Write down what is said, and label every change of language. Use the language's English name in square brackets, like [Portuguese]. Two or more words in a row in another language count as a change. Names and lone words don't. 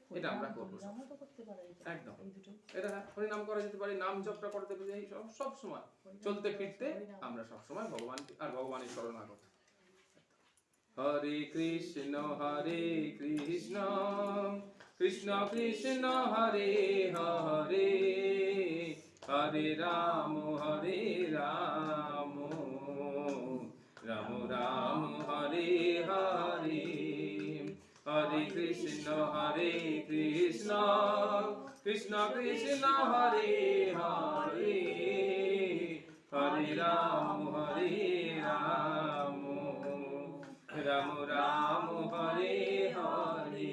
[Bangla] এটা আমরা করবো একদম। এটা হরিনাম করা যেতে পারে, নাম জপটা করতে পারে, সব সময় চলতে ফিরতে আমরা সব সময় ভগবানকে আর ভগবানের শরণাগত। হরে কৃষ্ণ কৃষ্ণ কৃষ্ণ হরে হরে, হরে রাম রাম রাম হরে হরে। হরে কৃষ্ণ কৃষ্ণ কৃষ্ণ হরে হরে, হরে রাম রাম রাম হরে হরে।